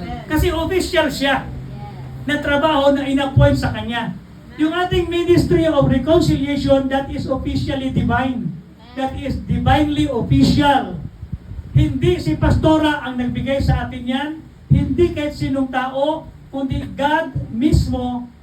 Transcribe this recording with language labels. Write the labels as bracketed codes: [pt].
[tl] Kasi official siya na trabaho na inappoint sa kanya. Yung ating [en] Ministry of Reconciliation, that is officially divine. That is divinely official. [tl] Hindi si pastora ang nagbigay sa atin yan, hindi kahit sinong tao, kundi God mismo.